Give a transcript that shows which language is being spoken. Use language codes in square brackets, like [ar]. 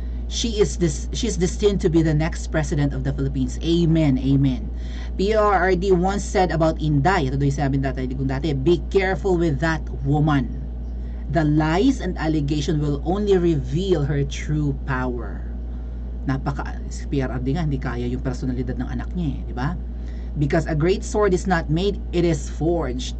[en] She's destined to be the next president of the Philippines. Amen, amen. PRRD once said about Inday, [tl] ito doon yung sabi dati, [en] be careful with that woman. The lies and allegation will only reveal her true power. [tl] PRRD nga, hindi kaya yung personalidad ng anak niya, di ba? [en] Because a great sword is not made, it is forged.